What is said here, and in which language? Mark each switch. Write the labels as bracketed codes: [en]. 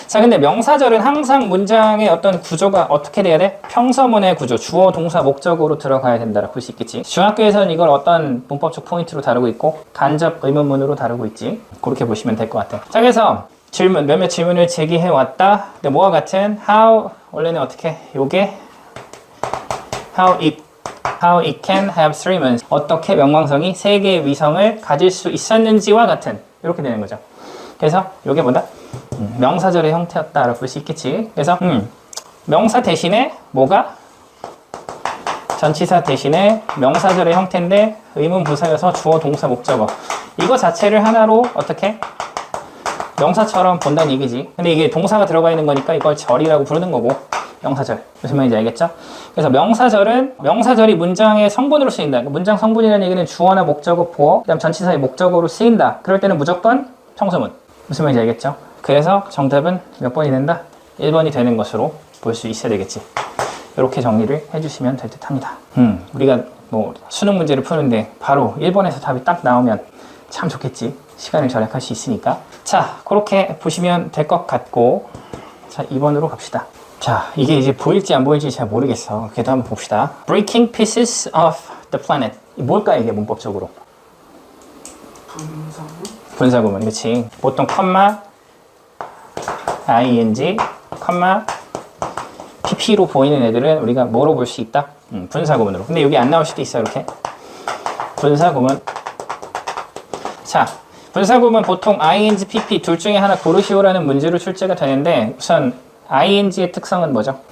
[ko] 자, 근데 명사절은 항상 문장의 어떤 구조가 어떻게 돼야 돼? 평서문의 구조, 주어, 동사, 목적으로 들어가야 된다라고 볼 수 있겠지. 중학교에서는 이걸 어떤 문법적 포인트로 다루고 있고, 간접 의문문으로 다루고 있지. 그렇게 보시면 될 것 같아. 자, 그래서 질문, 몇몇 질문을 제기해 왔다. 근데 뭐와 같은? how, 원래는 어떻게? [en] 요게 how it can have three moons. [ko] 어떻게 명왕성이 세 개의 위성을 가질 수 있었는지와 같은. 이렇게 되는 거죠. 그래서 요게 뭐다? 명사절의 형태였다라고 볼 수 있겠지. 그래서 명사 대신에 뭐가? 전치사 대신에 명사절의 형태인데 의문 부사여서 주어, 동사, 목적어. 이거 자체를 하나로 어떻게? 명사처럼 본다는 얘기지. 근데 이게 동사가 들어가 있는 거니까 이걸 절이라고 부르는 거고, 명사절. 무슨 말인지 알겠죠? 그래서 명사절이 문장의 성분으로 쓰인다. 문장 성분이라는 얘기는 주어나 목적어, 보어, 그다음 전치사의 목적어로 쓰인다. 그럴 때는 무조건 평서문. 무슨 말인지 알겠죠? 그래서 정답은 몇 번이 된다? 1번이 되는 것으로 볼 수 있어야 되겠지. 이렇게 정리를 해주시면 될 듯 합니다. 우리가 뭐 수능 문제를 푸는데 바로 1번에서 답이 딱 나오면 참 좋겠지. 시간을 절약할 수 있으니까. 자, 그렇게 보시면 될 것 같고, 자, 2번으로 갑시다. 자, 이게 이제 보일지 안 보일지 잘 모르겠어. 그래도 한번 봅시다. [en] Breaking pieces of the planet. [ko] 뭘까 이게 문법적으로? 분사구문, 그렇지. 보통 컴마, ing, 컴마, pp로 보이는 애들은 우리가 뭐로 볼 수 있다? 분사구문으로. 근데 여기 안 나올 수도 있어, 이렇게. 분사구문. 자, 분사구문 보통 ing, pp 둘 중에 하나 고르시오라는 문제로 출제가 되는데, 우선 ing의 특성은 뭐죠?